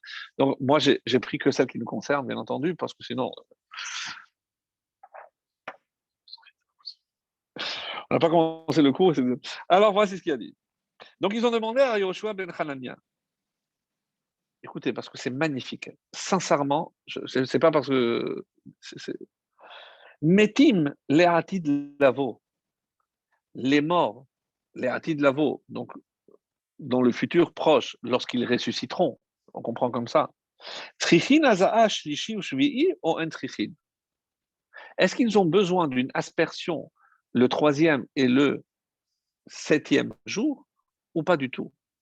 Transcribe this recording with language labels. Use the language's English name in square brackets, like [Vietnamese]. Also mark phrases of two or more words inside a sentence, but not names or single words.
[French] Donc, moi, j'ai pris que celles qui nous concernent, bien entendu, parce que sinon, on n'a pas commencé le cours. Alors, voici ce qu'il a dit. Donc, ils ont demandé à Yoshua ben Hanania. Écoutez, parce que c'est magnifique. Sincèrement, c'est pas parce que. [Hebrew] מתים לעתיד לבוא. [French] Les morts, [Hebrew] לעתיד לבוא, [French] donc dans le futur proche, lorsqu'ils ressusciteront. On comprend comme ça. [Hebrew] צריכין הזאה שלישי ושביעי או אין צריכין. [French] Est-ce qu'ils ont besoin d'une aspersion le troisième et le septième jour ou pas du tout?